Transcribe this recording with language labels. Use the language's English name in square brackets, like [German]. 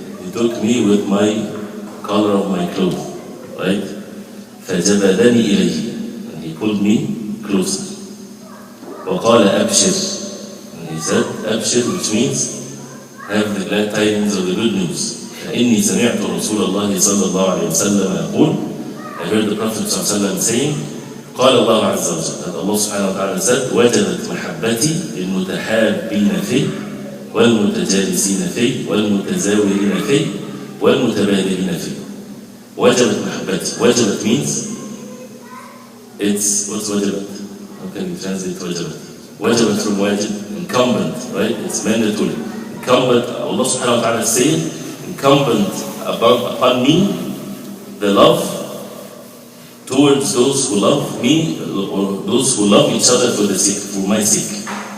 [English] He took me with my collar of my clothes, right? [Arabic] فجبلني إليه. [English] And he pulled me closer. [Arabic] وقال أبشر. [English] And he said, أبشر, which means have the glad tidings of the good news. [Arabic] فإني سمعت رسول الله صلى الله عليه وسلم يقول, [English] I heard the Prophet صلى الله عليه وسلم saying, [Arabic] قال الله عز وجل, [English] that Allah سبحانه وتعالى said, [Arabic] وجدت محبتي للمتحابين فيه والمتجالسين فيه والمتزاورين فيه والمتبادلين فيه. وجبت محبتي. [English] وجبت means it's, what's وجبت? How can you translate وجبت? وجبت from wajib, incumbent, right? It's mandatory. Incumbent, Allah subhanahu wa ta'ala is saying, incumbent upon me the love towards those who love me, or those who love each other for my sake.